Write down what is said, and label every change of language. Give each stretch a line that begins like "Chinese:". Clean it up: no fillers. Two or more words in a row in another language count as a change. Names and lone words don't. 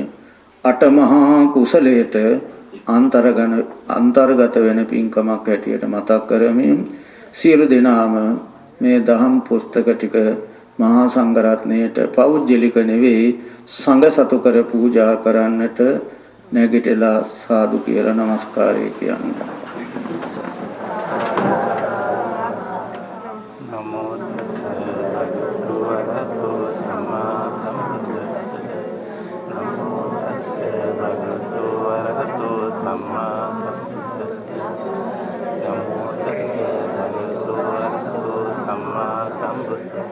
Sinhala: අට මහා කුසලයට අන්තර්ගත වෙන පින්කමක් හැටියට මතක් කරමින් සියලු දෙනාම මේ දහම් පුස්තක ටික මහා සංඝරත්නයට පෞද්ගලික නෙවෙයි සංඝ සතු කර පූජා කරන්නට නැගිටලා සාදු කියලා নমස්කාරය කියන්නේ.
Pali: නමෝ භගවතු සම්මා සම්බුද්දස්ස. නමෝ භගවතු සම්මා සම්බුද්දස්ස. නමෝ භගවතු සම්මා සම්බුද්දස්ස.